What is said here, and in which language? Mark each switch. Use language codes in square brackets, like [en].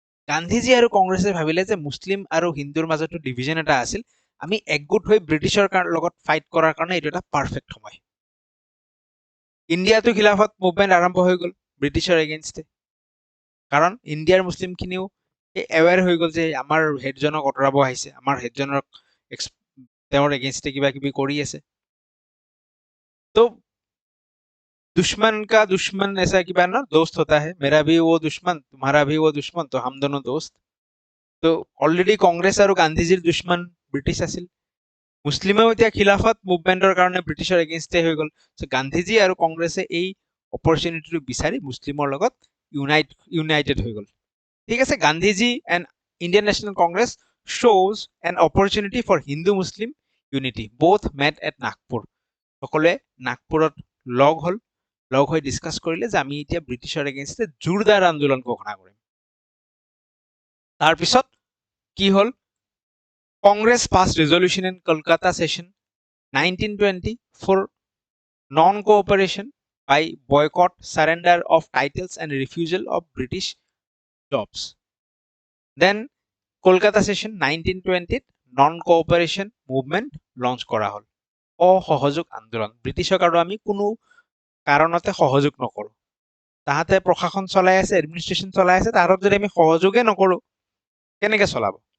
[as] গান্ধীজী আৰু কংগ্ৰেছে ভাবিলে যে মুছলিম আৰু হিন্দুৰ মাজতো ডিভিজন এটা আছিল, আমি একগোট হৈ ব্ৰিটিছৰ লগত ফাইট কৰাৰ কাৰণে এইটো এটা পাৰফেক্ট সময়। ইণ্ডিয়াতো খিলাফত মুভমেণ্ট আৰম্ভ হৈ গ'ল ব্ৰিটিছৰ এগেইনষ্টে। কাৰণ ইণ্ডিয়াৰ মুছলিমখিনিও এৱেৰ হৈ গ'ল যে আমাৰ হেডজনক আঁতৰাব আহিছে, আমাৰ হেডজনক তেওঁৰ এগেইনষ্টে কিবা কিবি কৰি আছে। [hi] তো दुश्मन का दुश्मन ऐसा किबा ना दोस्त होता है, मेरा भी वो दुश्मन तुम्हारा भी वो दुश्मन, तो हम दोनों दोस्त। [as] তো অলৰেডি কংগ্ৰেছ আৰু গান্ধীজীৰ দুশ্মন ব্ৰিটিছ আছিল। মুছলিমেও এতিয়া খিলাফত মুভমেণ্টৰ কাৰণে ব্ৰিটিছৰ এগেইনষ্টে হৈ গ'ল। চ' গান্ধীজী আৰু কংগ্ৰেছে এই অপৰচুনিটিটো বিচাৰি মুছলিমৰ লগত ইউনাইটেড হৈ গ'ল। ঠিক আছে, [en] Gandhiji and Indian National Congress shows an opportunity for Hindu Muslim unity. Both met at Nagpur. [as] সকলোৱে নাগপুৰত লগ হৈ ডিছকাছ কৰিলে যে আমি এতিয়া ব্ৰিটিছৰ এগেইনষ্টে জোৰদাৰ আন্দোলন ঘোষণা কৰিম। তাৰপিছত কি হ'ল, [en] Congress pass resolution in Kolkata session 1920 for non-cooperation by boycott, surrender of titles and refusal of British jobs. Then Kolkata session 1920 non-cooperation movement [as] launch কৰা হ'ল। অসহযোগ আন্দোলন, ব্ৰিটিছক আৰু আমি কোনো কাৰণতে সহযোগ নকৰোঁ। তাহাঁতে প্ৰশাসন চলাই আছে, এডমিনিষ্ট্ৰেশ্যন চলাই আছে, তাহাঁতক যদি আমি সহযোগে নকৰোঁ কেনেকে চলাব?